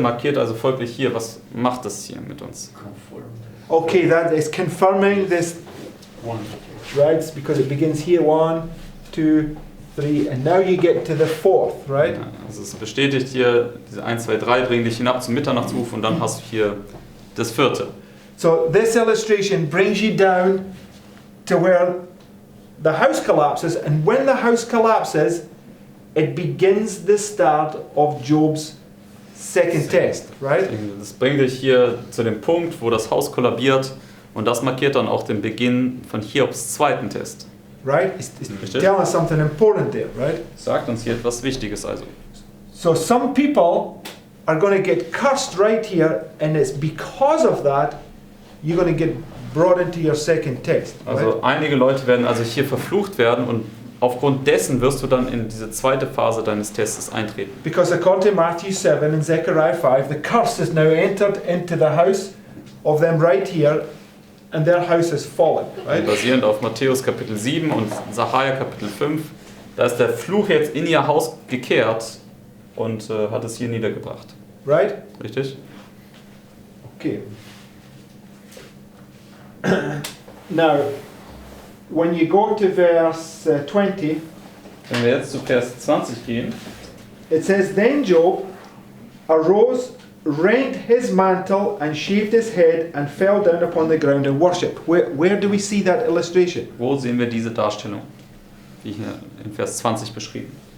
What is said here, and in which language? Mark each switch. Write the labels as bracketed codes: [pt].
[de] markiert also folglich hier. Was macht das hier mit uns? [en] Okay, that is confirming this, right? It's because it begins here, 1, 2, 3, and now you get to the 4th, right? [de] Ja, also es bestätigt hier, diese 1, 2, 3 bringen dich hinab zum Mitternachtsruf und dann hast du hier das 4. [en] So this illustration brings you down to where the house collapses, and when the house collapses, it begins the start of Job's second test, right? [de] Das bringt dich hier zu dem Punkt, wo das Haus kollabiert und das markiert dann auch den Beginn von Hiobs 2. Test. [en] Right? It's telling us something important there, right? [de] Sagt uns hier etwas Wichtiges also. [en] So some people are going to get cursed right here, and it's because of that you're going to get brought into your second test. Right? [de] Also einige Leute werden also hier verflucht werden und aufgrund dessen wirst du dann in diese 2. Phase deines Testes eintreten. [en] Because according to Matthew 7 and Zechariah 5, the curse has now entered into the house of them right here, and their house has fallen. Right? [de] Basierend auf Matthäus Kapitel 7 und Zachariah Kapitel 5, da ist der Fluch jetzt in ihr Haus gekehrt und hat es hier niedergebracht. [en] Right? [de] Richtig? [en] Okay. Now, when you go to verse 20, [de] wenn wir jetzt zu Vers 20 gehen, [en] it says, Then Job arose, rent his mantle, and shaved his head, and fell down upon the ground and worshipped. Where do we see that illustration? [de] wo sehen wir diese Darstellung? Wie hier in Vers 20 beschrieben.